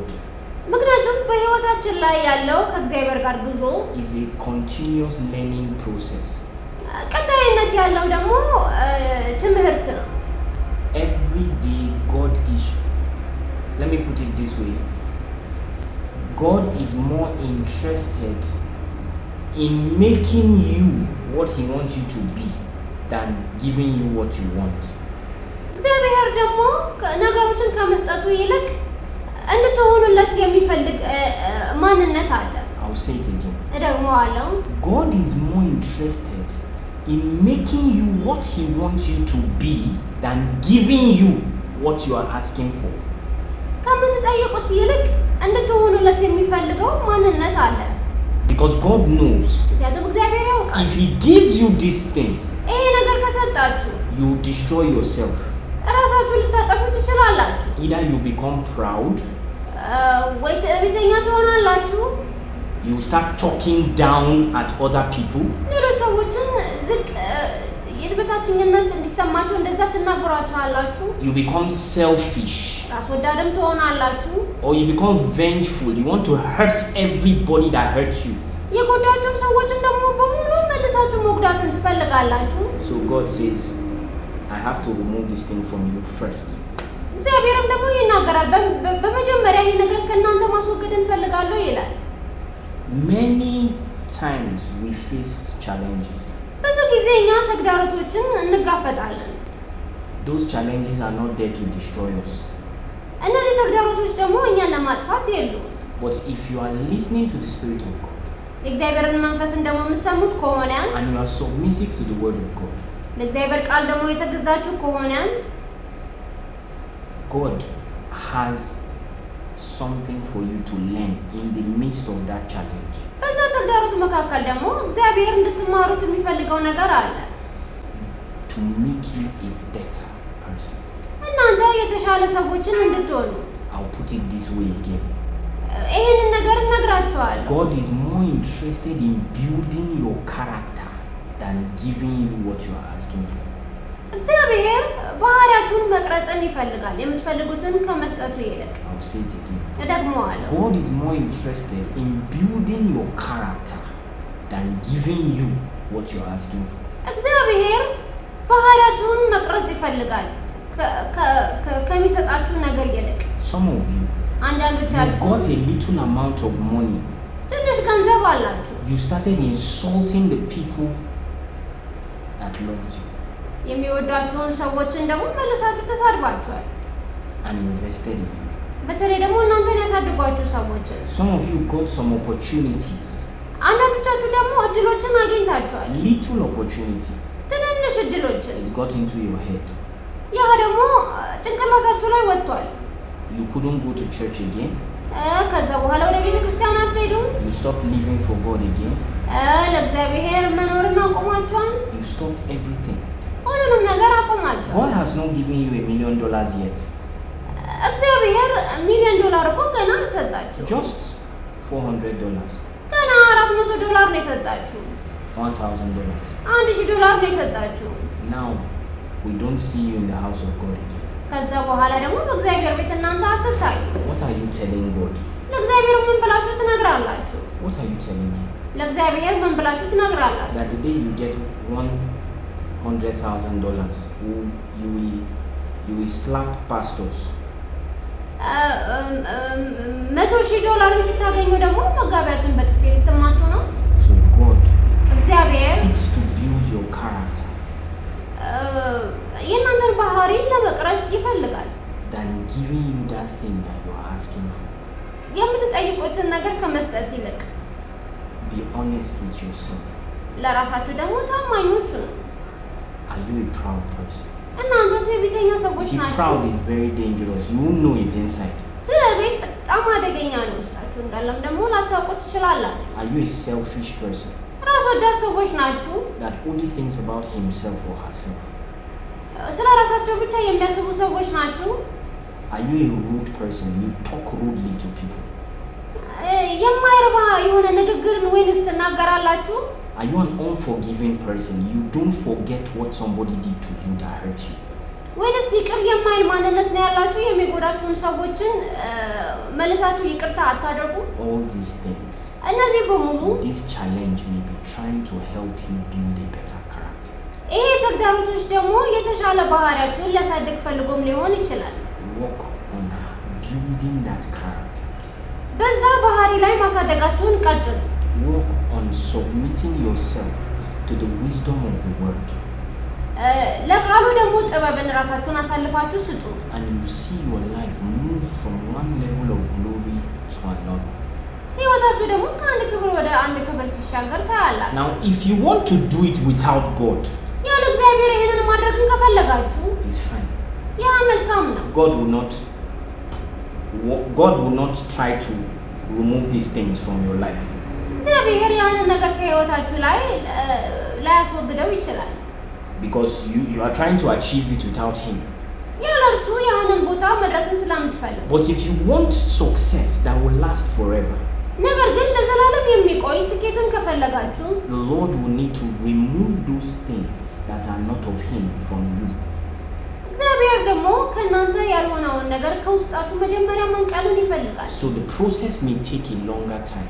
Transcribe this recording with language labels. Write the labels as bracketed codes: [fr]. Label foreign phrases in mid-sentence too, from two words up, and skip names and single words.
[am] ምክንያቱም በህይወታችን ላይ ያለው ከእግዚአብሔር ጋር ጉዞ [en] is a continuous learning process. [am] ቀጣይነት ያለው ደግሞ ትምህርት ነው. [en] Every day God is, let me put it this way, God is more interested in making you what He wants you to be than giving you what you want. [am] እግዚአብሔር ደግሞ ነገሮችን ከመስጠቱ ይልቅ እንድትሆኑለት የሚፈልግ ማንነት አለ. [en] I'll say it again. [am] እደግመዋለሁ. [en] God is more interested in making you what He wants you to be than giving you what you are asking for. [am] ከምትጠይቁት ይልቅ እንድትሆኑለት የሚፈልገው ማንነት አለ. [en] Because God knows [am] ምክንያቱም እግዚአብሔር ያውቃል. [en] if He gives you this thing, [am] ይሄ ነገር ከሰጣችሁ [en] you destroy yourself. [am] ራሳችሁ ልታጠፉ ትችላላችሁ. [en] Either you become proud, [am] ወይ ትዕቢተኛ ትሆናላችሁ. [en] you start talking down at other people, [am] ሌሎች ሰዎችን ዝቅ የበታችኝነት እንዲሰማችሁ እንደዛ ትናገሯቸዋላችሁ. [en] you become selfish, [am] ራስ ወዳድም ትሆናላችሁ. [en] or you become vengeful. You want to hurt everybody that hurts you. [am] የጎዳችሁም ሰዎችን ደግሞ በሙሉ መልሳችሁ መጉዳትን ትፈልጋላችሁ. [en] So God says, I have to remove this thing from you first. [am] እግዚአብሔርም ደግሞ ይናገራል በመጀመሪያ ይሄ ነገር ከእናንተ ማስወገድ እንፈልጋለሁ ይላል. [en] Many times we face challenges. [am] ብዙ ጊዜ እኛ ተግዳሮቶችን እንጋፈጣለን. [en] Those challenges are not there to destroy us. [am] እነዚህ ተግዳሮቶች ደግሞ እኛን ለማጥፋት የሉም. [en] But if you are listening to the Spirit of God, [am] የእግዚአብሔርን መንፈስን ደግሞ የምትሰሙት ከሆነ [en] and you are submissive to the Word of God, [am] ለእግዚአብሔር ቃል ደግሞ የተገዛችሁ ከሆነ [en] God has something for you to learn in the midst of that challenge. [am] በዛ ተግዳሮት መካከል ደግሞ እግዚአብሔር እንድትማሩት የሚፈልገው ነገር አለ. [en] To make you a better person. [am] እናንተ የተሻለ ሰዎችን እንድትሆኑ. [en] I'll put it this way again. [am] ይሄንን ነገር እነግራችኋለሁ. [en] God is more interested in building your character than giving you what you are asking for. [am] እግዚአብሔር ባህሪያችሁን መቅረጽን ይፈልጋል የምትፈልጉትን ከመስጠቱ ይልቅ. [en] I'll say it again. [am] እደግመዋለሁ. [en] God is more interested in building your character than giving you what you are asking for. [am] እግዚአብሔር ባህሪያችሁን መቅረጽ ይፈልጋል ከሚሰጣችሁ ነገር ይልቅ. [en] Some of you [am] አንዳንዶቻችሁ [en] got a little amount of money. [am] ትንሽ ገንዘብ አላችሁ. [en] You started insulting the people that loved you. [am] የሚወዷችሁን ሰዎችን ደግሞ መልሳችሁ ተሳድባችኋል. [en] And invested in you. [am] በተለይ ደግሞ እናንተን ያሳድጓችሁ ሰዎችን. [en] Some of you got some opportunities. [am] አንዳንዶቻችሁ ደግሞ እድሎችን አግኝታችኋል. [en] Little opportunity. [am] ትንንሽ እድሎችን. [en] It got into your head. [am] ያ ደግሞ ጭንቅላታችሁ ላይ ወጥቷል. [en] You couldn't go to church again. [am] ከዛ በኋላ ወደ ቤተ ክርስቲያን አትሄዱም. [en] You stopped living for God again. [am] ለእግዚአብሔር መኖርን አቆማችኋል. [en] You stopped everything. [am] ሁሉንም ነገር አቆማችኋል. [en] God has not given you $1 million yet. [am] እግዚአብሔር $1 ሚሊዮን እኮ ገና አልሰጣችሁ. [en] Just $400. [am] ገና $400 ነው የሰጣችሁ. [en] $1,000. [am] $1,000 ነው የሰጣችሁ. [en] Now we don't see you in the house of God again. [am] ከዛ በኋላ ደግሞ በእግዚአብሔር ቤት እናንተ አትታዩ. [en] What are you telling God? [am] ለእግዚአብሔር ምን ብላችሁ ትነግራላችሁ? [en] What are you telling Him? [am] ለእግዚአብሔር ምን ብላችሁ ትነግራላችሁ? [en] That the day you get $100,000, you will slap pastors. [am] $100,000 ስታገኙ ደግሞ መጋቢያችሁን በጥፊ ልትማቱ ነው። [en] So God [am] እግዚአብሔር [en] seeks to build your character [am] የእናንተን ባህሪ ለመቅረጽ ይፈልጋል [en] than giving you that thing that you are asking for. [am] የምትጠይቁትን ነገር ከመስጠት ይልቅ [en] Be honest with yourself. [am] ለራሳችሁ ደግሞ ታማኞች ነው። [en] Are you a proud person? [am] እናንተ ትዕቢተኛ ሰዎች [en] See, [am] ናችሁ። [en] proud is very dangerous. You won't know it's inside. [am] ትዕቢት በጣም አደገኛ ነው። ውስጣችሁ እንዳለም ደግሞ ላታውቁ ትችላላችሁ። [en] Are you a selfish person [am] ራስ ወዳድ ሰዎች ናችሁ። [en] that only thinks about himself or herself? [am] ስለ ራሳቸው ብቻ የሚያስቡ ሰዎች ናችሁ። [en] Are you a rude person? You talk rudely to people. [am] የማይረባ የሆነ ንግግርን ወይንስ ትናገራላችሁ? [en] Are you an unforgiving person? You don't forget what somebody did to you that hurt you. [am] ወይንስ ይቅር የማይል ማንነት ነው ያላችሁ? የሚጎዳችሁን ሰዎችን መልሳችሁ ይቅርታ አታደርጉ? [en] All these things, [am] እነዚህ በሙሉ [en] this challenge may be trying to help you build a better character. [am] ይሄ ተግዳሮቶች ደግሞ የተሻለ ባህሪያችሁን ሊያሳድግ ፈልጎም ሊሆን ይችላል። [en] Work on building that character. [am] በዛ ባህሪ ላይ ማሳደጋችሁን ቀጥሉ። [en] Work on submitting yourself to the wisdom of the word. [am] ለቃሉ ደግሞ ጥበብን ራሳችሁን አሳልፋችሁ ስጡ። [en] And you see your life move from one level of glory to another. [am] ህይወታችሁ ደግሞ ከአንድ ክብር ወደ አንድ ክብር ሲሻገር ታያላችሁ። [en] Now, if you want to do it without God, [am] ያለ እግዚአብሔር ይሄንን ማድረግን ከፈለጋችሁ [en] it's fine. [am] ያ መልካም ነው። [en] God will not try to remove these things from your life. [am] እግዚአብሔር ያንን ነገር ከህይወታችሁ ላይ ላያስወግደው ይችላል። [en] Because you are trying to achieve it without Him. [am] ያለ እርሱ ያንን ቦታ መድረስን ስለምትፈልጉ። [en] But if you want success that will last forever, [am] ነገር ግን ለዘላለም የሚቆይ ስኬትን ከፈለጋችሁ [en] the Lord will need to remove those things that are not of Him from you. [am] እግዚአብሔር ደግሞ ከእናንተ ያልሆነውን ነገር ከውስጣችሁ መጀመሪያ መንቀልን ይፈልጋል። [en] So the process may take a longer time.